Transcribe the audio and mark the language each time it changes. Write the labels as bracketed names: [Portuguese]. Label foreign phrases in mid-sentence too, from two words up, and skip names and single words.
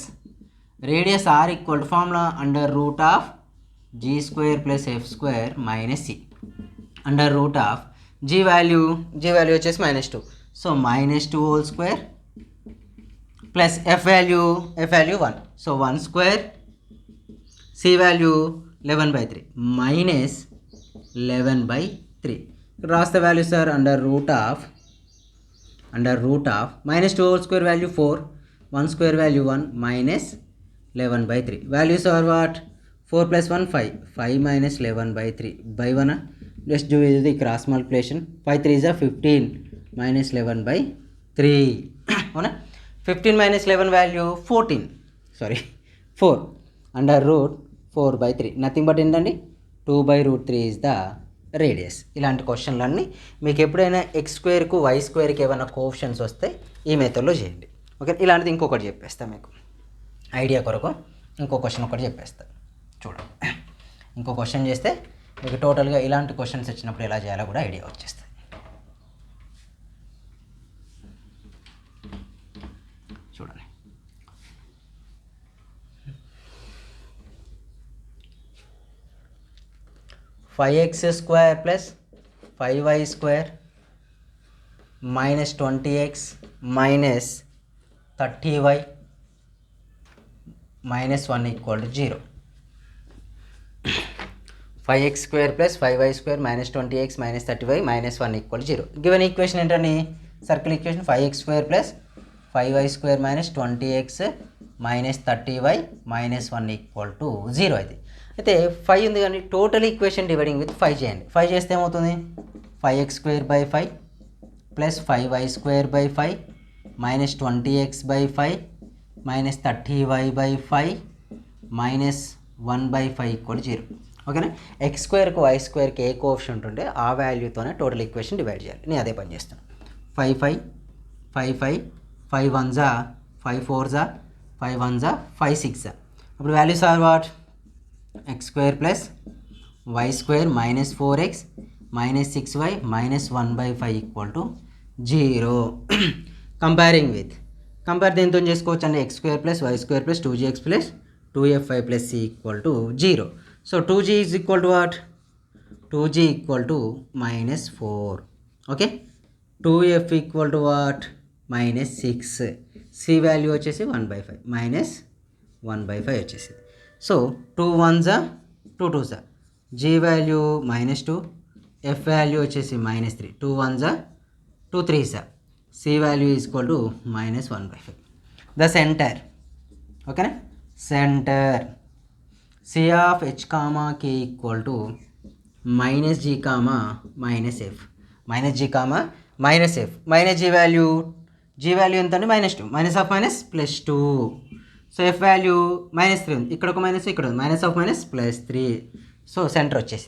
[English] radius r equal to formula under root of g square plus f square minus c, under root of g value వచ్చేసి -2, so -2 whole square plus f value 1, so 1 square, c value 11/3 minus 11/3. రాస్తే value sir under root of -2 whole square value 4, 1 square value 1 minus 11/3. values are what 4 + 1 5 minus 11/3 by 1. Just do the cross multiplication. 5 3 is 15 minus 11/3. అవునా 15 minus 11 value 14, sorry 4 under root 4/3, nothing but ఏంటండి 2/√3 is the రేడియస్. [Telugu] ఇలాంటి క్వశ్చన్లన్నీ మీకు ఎప్పుడైనా x² y² ఏమైనా కోఎఫిషియెంట్స్ వస్తే ఈ మెథడ్లో చేయండి. ఓకే, ఇలాంటిది ఇంకొకటి చెప్పేస్తాను మీకు ఐడియా కొరకు. ఇంకో క్వశ్చన్ ఒకటి చెప్పేస్తాను చూడండి. ఇంకో క్వశ్చన్ చేస్తే మీకు టోటల్గా ఇలాంటి క్వశ్చన్స్ వచ్చినప్పుడు ఎలా చేయాలో కూడా ఐడియా వచ్చేస్తుంది. చూడండి, 5x² + 5y² - 20x - 30y - 1 = 0. 5x² + 5y² - 20x - 30y - 1 = 0. [English] given equation [Telugu] ఏంటండి సర్కిల్ ఈక్వేషన్ 5x² + 5y² - 20x - 30y - 1 = 0. అయితే 5 ఉంది కానీ టోటల్ ఈక్వేషన్ [English] dividing with [Telugu] 5 చేయండి. 5 చేస్తే ఏమవుతుంది 5x² + 5 + 5y² - 20x/5 - 30y/5 - 1/5 = 0. ఓకేనా, x² y² ఏ కోఎఫిషియంట్ ఉంటే ఆ వాల్యూతోనే [English] total equation [Telugu] డివైడ్ చేయాలి. నేను అదే పని చేస్తాను. 5 5 5 5 5 1 జా 5 4 జా 5 1 జా 5 6 జా. అప్పుడు [English] values are what [Telugu] x² + y² - 4x - 6y - 1/5 = 0. కంపేర్ దేంతో చేసుకోవచ్చు అండి x² + y² + 2gx + 2fy + c = 0. [English] సో 2g is equal to what 2g = -4. ఓకే, 2f equal to what -6, [Telugu] c వాల్యూ వచ్చేసి 1/5 -1/5 వచ్చేసింది. సో 2 1 జా 2 2 జా, g వాల్యూ -2, f వాల్యూ వచ్చేసి -3, 2 1 జా 2 3 జా, c వాల్యూ [English] is equal to [Telugu] -1/5. [English] the center, [Telugu] ఓకేనా, సెంటర్ [English] c of h, k equal to -g, -f, -g [Telugu] వాల్యూ ఎంత అండి -2, -2, సో f వాల్యూ -3 ఉంది, ఇక్కడ ఒక మైనస్ ఇక్కడ ఉంది, -3, సో సెంటర్ వచ్చేసింది.